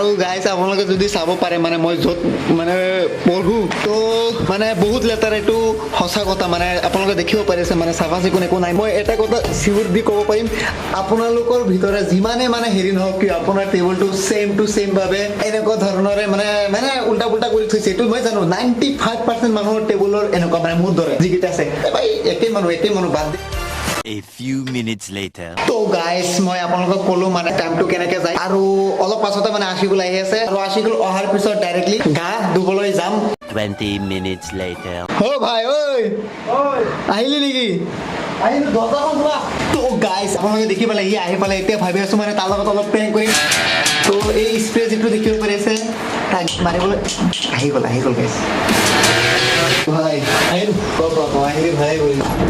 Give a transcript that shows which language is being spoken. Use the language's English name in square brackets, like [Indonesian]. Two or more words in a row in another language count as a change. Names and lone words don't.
[Assamese] গাইছ আপোনালোকে যদি চাব পাৰে মানে মই য'ত মানে পঢ়োঁ তো মানে বহুত লেতেৰা এইটো সঁচা কথা মানে আপোনালোকে দেখিব পাৰিছে মানে চাফা চিকুণ একো নাই মই এটা কথা চিঞৰ দি ক'ব পাৰিম আপোনালোকৰ ভিতৰত যিমানে মানে হেৰি নহওক কিয় আপোনাৰ টেবুলটো [English] same to same [Assamese] ভাৱে এনেকুৱা ধৰণৰে মানে মানে উল্টা পুল্টা কৰি থৈছে এইটো মই জানো 95% মানুহৰ টেবুলৰ এনেকুৱা মানে মোৰ দৰে যিকেইটা আছে ভাই একেই মানুহ বাদ দি [English] A few minutes later. [Assamese] তো গাইছ মই আপোনালোকক ক'লো মানে টাইমটো কেনেকৈ যায় আৰু অলপ পাছতে মানে আশিকুল আহি আছে আৰু আশিকুল অহাৰ পিছত ডাইৰেক্টলি গা ধুবলৈ যাম [English] 20 minutes later. [Assamese] অ ভাই ঐ আহিলি নেকি আহিলো দৰ্জাখন খোলা তো গাইছ আপোনালোকে দেখি পালে সি আহি পালে এতিয়া ভাবি আছো মানে তাৰ লগত অলপ প্ৰেং কৰিম তো এই স্প্ৰে যিটো দেখিব পাৰিছে তাক মাৰিবলৈ আহি গ'ল গাইছ ভাই আহিলো আহিলি ভাই কৰিলো